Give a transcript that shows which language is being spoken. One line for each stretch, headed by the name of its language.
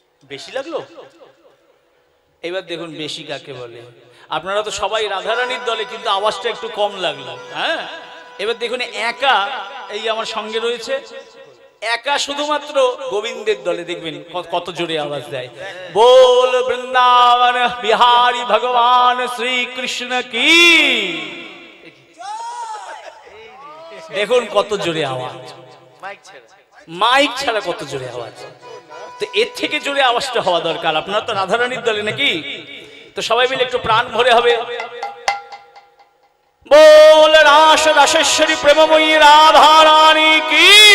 Bangla: বেশি লাগলো? এবার দেখুন বেশি কাকে বলে। আপনারা তো সবাই রাধারানীর দলে, কিন্তু আওয়াজটা একটু কম লাগলো। হ্যাঁ, এবার দেখুন একা, এই আমার সঙ্গে রয়েছে, একা শুধুমাত্র গোবিন্দের দলে দেখবেন কত জোরে আওয়াজ দেয়।
Hindi: बोल वृंदावन बिहारी भगवान श्री कृष्ण की।
Bangla: দেখুন কত জোরে আওয়াজ, মাইক ছাড়া কত জোরে আওয়াজ। তো এর থেকে জোরে আওয়াজটা হওয়া দরকার। আপনারা তো রাধারানীর দলে নাকি? তো সবাই মিলে একটু প্রাণ ভরে হবে,
Hindi: बोल रास रासेश्वरी प्रेममयी राधा रानी की।